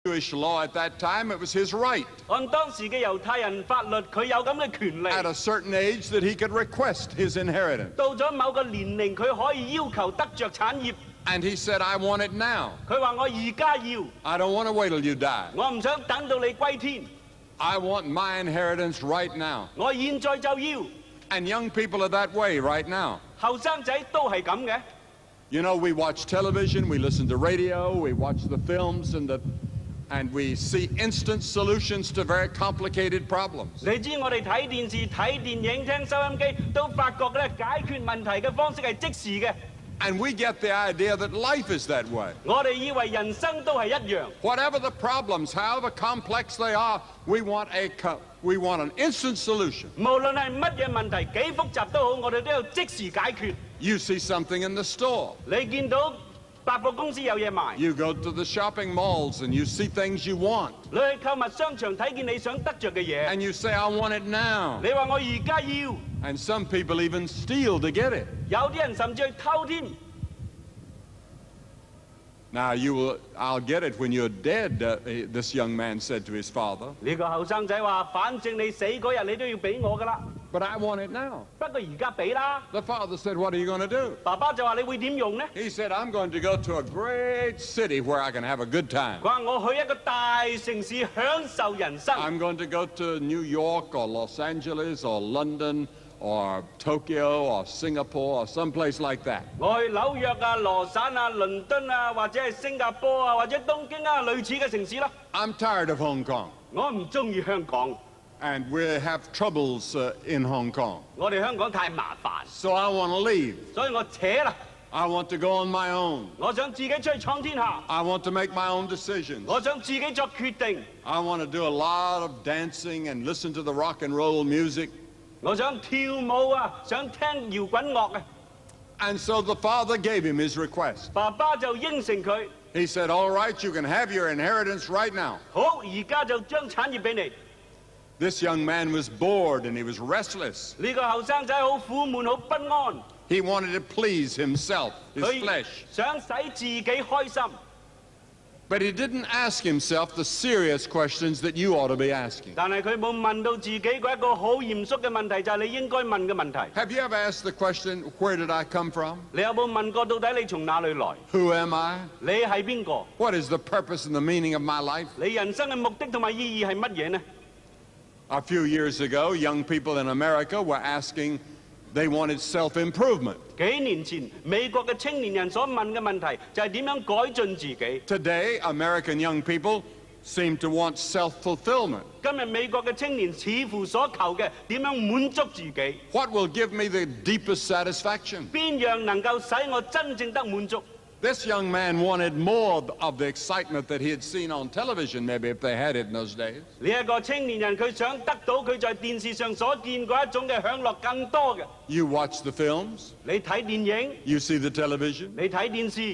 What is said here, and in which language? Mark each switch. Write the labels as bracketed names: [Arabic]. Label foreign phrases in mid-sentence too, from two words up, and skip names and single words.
[English] Jewish law at that time, it was his right. [Cantonese] 按當時嘅猶太人法律，佢有咁嘅權利。 [English] At a certain age, that he could request his inheritance. [Cantonese] 到咗某個年齡，佢可以要求得着產業。 [English] And he said, "I want it now. [Cantonese] 佢話我而家要， [English] I don't want to wait till you die. [Cantonese] 我唔想等到你歸天， [English] I want my inheritance right now." [Cantonese] 我現在就要。 [English] And young people are that way right now. [Cantonese] 後生仔都係咁嘅。 [English] You know, we watch television, we listen to radio, we watch the films, and we see instant solutions to very complicated problems. [Cantonese] 你知我哋睇電視、睇電影、聽收音機，都發覺咧解決問題嘅方式係即時嘅。 [English] And we get the idea that life is that way. [Cantonese] 我哋以為人生都係一樣。 [English] Whatever the problems, however complex they are, we want an instant solution. [Cantonese] 無論係乜嘢問題，幾複雜都好，我哋都要即時解決。 [English] You see something in the store. [Cantonese] 你見到百貨公司有嘢賣。 [English] You go to the shopping malls and you see things you want. [Cantonese] 你去購物商場睇見你想得着嘅嘢。 [English] And you say, "I want it now." [Cantonese] 你話我而家要。 [English] And some people even steal to get it. [Cantonese] 有啲人甚至去偷添。 [English] Now I'll get it when you're dead, this young man said to his father. [Cantonese] 呢個後生仔話：反正你死嗰日，你都要俾我㗎啦。 [English] But I want it now. [Cantonese] 不過而家俾啦。 [English] The father said, "What are you going to do?" [Cantonese] 爸爸就話：你會點用呢？ [English] He said, "I'm going to go to a great city where I can have a good time." [Cantonese] 佢話：我去一個大城市享受人生。 [English] I'm going to go to New York or Los Angeles or London or Tokyo or Singapore or someplace like that. [Cantonese] 我去紐約啊、羅省啊、倫敦啊，或者係新加坡啊，或者東京啊，類似嘅城市啦。 [English] I'm tired of Hong Kong. [Cantonese] 我唔中意香港。 [English] And we have troubles in Hong Kong. [Cantonese] 我哋香港太麻煩。 [English] So I want to leave. [Cantonese] 所以我扯啦。 [English] I want to go on my own. [Cantonese] 我想自己出去闖天下。 [English] I want to make my own decisions. [Cantonese] 我想自己作決定。 [English] I want to do a lot of dancing and listen to the rock and roll music. [Cantonese] 我想跳舞啊，想聽搖滾樂啊。 [English] And so the father gave him his request. [Cantonese] 爸爸就應承佢。 [English] He said, "All right, you can have your inheritance right now." [Cantonese] 好，而家就將產業俾你。 [English] This young man was bored and he was restless. [Cantonese] 呢個後生仔好苦悶，好不安。 [English] He wanted to please himself, his flesh. [Cantonese] 想使自己開心。 [English] But he didn't ask himself the serious questions that you ought to be asking. [Cantonese] 但係佢冇問到自己嗰一個好嚴肅嘅問題，就係你應該問嘅問題。 [English] Have you ever asked the question, "Where did I come from?" [Cantonese] 你有冇問過到底你從哪裏來？ [English] Who am I? [Cantonese] 你係邊個？ [English] What is the purpose and the meaning of my life? [Cantonese] 你人生嘅目的同埋意義係乜嘢呢？ [English] A few years ago, young people in America were asking, they wanted self-improvement. [Cantonese] 幾年前，美國嘅青年人所問嘅問題就係點樣改進自己。 [English] Today, American young people seem to want self-fulfillment. [Cantonese] 今日美國嘅青年似乎所求嘅點樣滿足自己？ [English] What will give me the deepest satisfaction? [Cantonese] 邊樣能夠使我真正得滿足？ [English] This young man wanted more of the excitement that he had seen on television, maybe if they had it in those days. [Cantonese] 呢一個青年人佢想得到佢在電視上所見過一種嘅享樂更多嘅。 [English] You watch the films, [Cantonese] 你睇電影， [English] you see the television, [Cantonese] 你睇電視，